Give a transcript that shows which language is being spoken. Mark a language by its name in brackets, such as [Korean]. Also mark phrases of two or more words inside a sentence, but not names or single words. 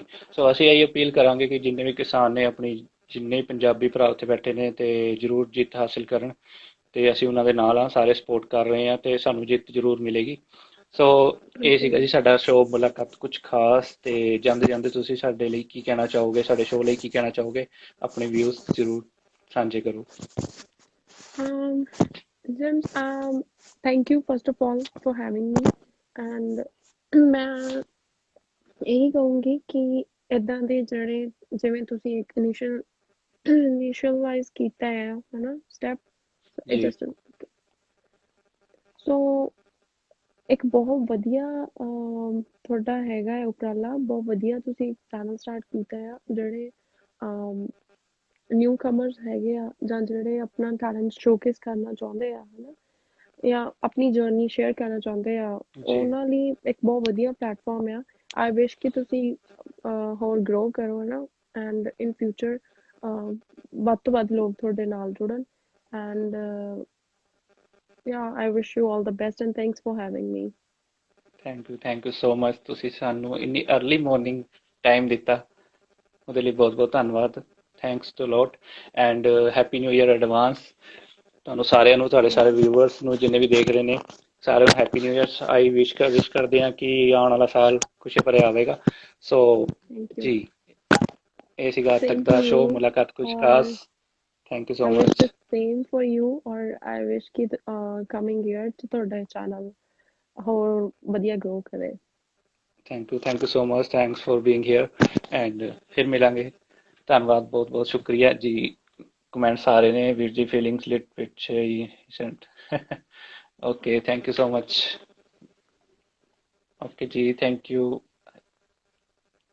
[Punjabi] ਸੋ ਅਸੀਂ ਇਹੀ ਅਪੀਲ ਕਰਾਂਗੇ ਕਿ ਜਿੰਨੇ ਵੀ ਕਿਸਾਨ ਨੇ, ਆਪਣੀ ਜਿੰਨੇ ਪੰਜਾਬੀ ਭਰਾ ਉੱਥੇ ਬੈਠੇ ਨੇ, ਤੇ ਜ਼ਰੂਰ ਜਿੱਤ ਹਾਸਿਲ ਕਰਨ, ਤੇ ਅਸੀਂ ਉਹਨਾਂ ਦੇ ਨਾਲ ਹਾਂ, ਸਾਰੇ ਸਪੋਰਟ ਕਰ ਰਹੇ ਹਾਂ, ਤੇ ਸਾਨੂੰ ਜਿੱਤ ਜ਼ਰੂਰ ਮਿਲੇਗੀ। ਸੋ ਇਹ ਸੀਗਾ ਜੀ ਸਾਡਾ ਸ਼ੋਅ ਮੁਲਾਕਾਤ ਕੁਝ ਖਾਸ। ਤੇ ਜਾਂਦੇ ਜਾਂਦੇ ਤੁਸੀਂ ਸਾਡੇ ਲਈ ਕੀ ਕਹਿਣਾ ਚਾਹੋਗੇ, ਸਾਡੇ ਸ਼ੋਅ ਲਈ ਕੀ ਕਹਿਣਾ ਚਾਹੋਗੇ? ਆਪਣੇ ਵਿਊਜ਼ ਜ਼ਰੂਰ ਸਾਂਝੇ ਕਰੋ। [English] James, thank you first of all for having me, and [Punjabi] ਮੈਂ ਇਹੀ ਕਹੂੰਗੀ ਕਿ ਇੱਦਾਂ ਦੇ ਜਿਹੜੇ, ਜਿਵੇਂ ਤੁਸੀਂ ਇੱਕ ਇਨੀਸ਼ੀਅਲਾਈਜ਼ ਕੀਤਾ ਹੈ ਹਨਾ ਸਟੈਪ, ਇਟ ਜੀ [English] just, so [Punjabi] ਇੱਕ ਬਹੁਤ ਵਧੀਆ ਤੁਹਾਡਾ ਹੈਗਾ ਹੈ ਉਪਰਾਲਾ, ਬਹੁਤ ਵਧੀਆ ਤੁਸੀਂ [English] channel start [Punjabi] ਕੀਤਾ ਆ। ਜਿਹੜੇ [English] new comers [Punjabi] ਹੈਗੇ ਆ, ਜਾਂ ਜਿਹੜੇ ਆਪਣਾ [English] talent showcase [Punjabi] ਕਰਨਾ ਚਾਹੁੰਦੇ ਆ ਹਨਾ, ਜਾਂ ਆਪਣੀ [English] journey share [Punjabi] ਕਰਨਾ ਚਾਹੁੰਦੇ ਆ, ਜੀ ਉਹਨਾਂ ਲਈ ਇੱਕ ਬਹੁਤ ਵਧੀਆ ਪਲੇਟਫਾਰਮ ਆ। [English] I wish [Punjabi] ਕਿ ਤੁਸੀਂ ਹੋਰ ਗਰੋ ਕਰੋ ਹਨਾ, [English] and in future [Punjabi] ਵੱਧ ਤੋਂ ਵੱਧ ਲੋਕ ਤੁਹਾਡੇ ਨਾਲ ਜੁੜਨ, ਐਂਡ [English] yeah, I wish you all the best and thanks for having me. Thank you so much. [Punjabi] ਤੁਸੀਂ ਸਾਨੂੰ ਇੰਨੀ [English] early morning time [Punjabi] ਦਿੱਤਾ, ਉਹਦੇ ਲਈ ਬਹੁਤ ਬਹੁਤ ਧੰਨਵਾਦ। [English] Thanks to lot, and happy new year advance [Punjabi] ਤੁਹਾਨੂੰ ਸਾਰਿਆਂ ਨੂੰ, ਤੁਹਾਡੇ ਸਾਰੇ ਵਿਊਵਰਸ ਨੂੰ, ਜਿੰਨੇ ਵੀ ਦੇਖ ਰਹੇ ਨੇ, ਸਾਰਿਆਂ ਨੂੰ [English] Happy New Year. I wish [Punjabi] ਕਰਦੇ ਹਾਂ ਕਿ ਆਉਣ ਵਾਲਾ ਸਾਲ ਖੁਸ਼ੀ ਭਰਿਆ ਆਵੇਗਾ। ਸੋ [English] Thank you. [Punjabi] ਜੀ, ਇਹ ਸੀਗਾ ਅੱਜ ਤੱਕ [English] Same to [Punjabi] ਦਾ ਸ਼ੋਅ [English] you, [Punjabi] ਮੁਲਾਕਾਤ ਕੁਝ ਖਾਸ। [English] or Thank you so I wish ਮਚ। the same for you, or I wish ਕਿ coming year [Punjabi] ਚ ਤੁਹਾਡਾ ਚੈਨਲ ਹੋਰ ਵਧੀਆ [English] grow ਕਰੇ। Thank you so much. Thanks for being here, and [Punjabi] ਫਿਰ ਮਿਲਾਂਗੇ। ਧੰਨਵਾਦ, ਬਹੁਤ ਬਹੁਤ ਸ਼ੁਕਰੀਆ ਜੀ। ਕਮੈਂਟਸ ਆ ਰਹੇ ਨੇ, ਵੀਰ ਜੀ ਫੀਲਿੰਗਸ ਲਿਟ ਵਿੱਚ ਸੈਂਟ। [English] Okay, thank you so much. Okay ji, thank you.